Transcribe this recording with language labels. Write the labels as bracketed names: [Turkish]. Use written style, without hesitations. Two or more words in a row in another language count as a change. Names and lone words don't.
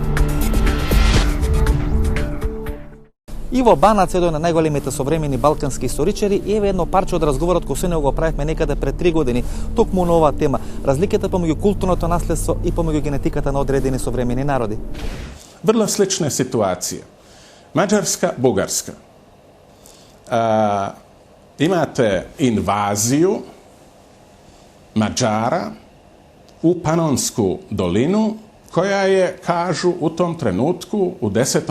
[Macedonian] Иво Банац е еден од најголемите современи балкански историчари и еве едно парче од разговорот кој се не го правевме некаде пред 3 години, токму на оваа тема, разликата помеѓу културното наследство и помеѓу генетиката на одредени современи народи. [Croatian] Vrlo slična situacija. Mađarska, Bugarska. Imate invaziju Mađara u Panonsku dolinu, koja je, kažu, u tom trenutku u 10.